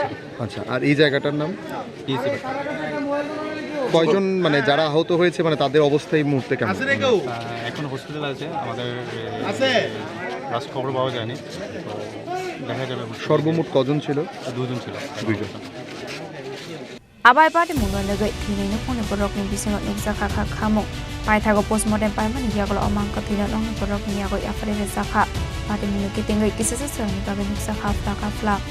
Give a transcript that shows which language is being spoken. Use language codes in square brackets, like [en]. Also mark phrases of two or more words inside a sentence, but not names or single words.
[bn] আচ্ছা আর এই জায়গাটার নাম পিএসি কয়জন মানে যারা আহত হয়েছে মানে তাদের অবস্থা এই মুহূর্তে কেমন এখন হসপিটাল আছে আমাদের লাস্ট খবর পাওয়া যায়নি তো দেখা যাবে সর্বমোট কজন ছিল দুজন ছিল [trp] abai Patimong no nagai thini no phone borok ni bisingo nukjaka khamo Paithago postmortem paimani yagolo omang kathino long borok ni yago afare sakha Patimong ni kitingai kisase sani babe nukjaka fla